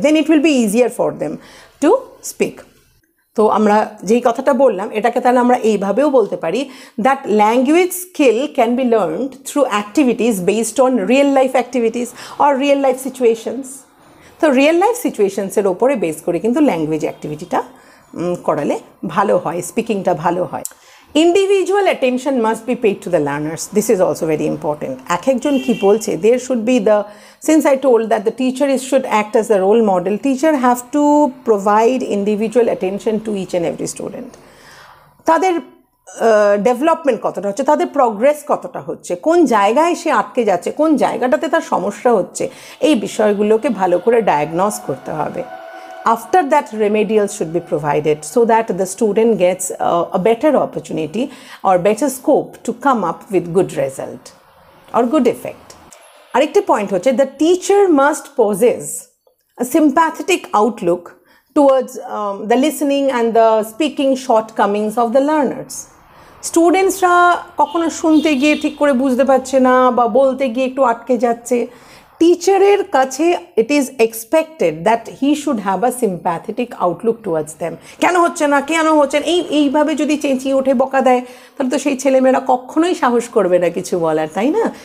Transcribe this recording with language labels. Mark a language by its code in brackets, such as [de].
[en] Then it will be easier for them to speak. [bn] তো আমরা যেই কথাটা বললাম এটাকে তাহলে আমরা এইভাবেও বলতে পারি, [en] That language skill can be learned through activities based on real life activities or real life situations. [bn] তো রিয়েল লাইফ সিচুয়েশনসের ওপরে বেস করে কিন্তু ল্যাঙ্গুয়েজ অ্যাক্টিভিটিটা করালে ভালো হয়, স্পিকিংটা ভালো হয়। [en] Individual attention must be paid to the learners, this is also very important. [bn] এক একজন কী বলছে, [en] There should be the, since I told that the teacher should act as a role model, teacher have to provide individual attention to each and every student. [bn] তাদের development কতটা হচ্ছে, তাদের progress কতটা হচ্ছে, কোন জায়গায় সে আটকে যাচ্ছে, কোন জায়গাটাতে তার সমস্যা হচ্ছে, এই বিষয়গুলোকে ভালো করে ডায়াগনস করতে হবে। [en] After that, remedials should be provided so that the student gets a better opportunity or better scope to come up with good result or good effect. [bn] আরেকটি পয়েন্ট হচ্ছে, [en] the teacher must possess a sympathetic outlook towards the listening and the speaking shortcomings of the learners. [bn] স্টুডেন্টসরা কখনো শুনতে গিয়ে ঠিক করে বুঝতে পারছে না বা বলতে গিয়ে একটু আটকে যাচ্ছে, টিচারের কাছে [en] It is expected that he should have a sympathetic outlook towards them. [bn] কেন হচ্ছে না, কেন হচ্ছে এইভাবে যদি চেঁচিয়ে ওঠে বকা দেয়, তাহলে তো সেই ছেলেমেয়েরা কখনোই সাহস করবে না কিছু বলার, তাই না?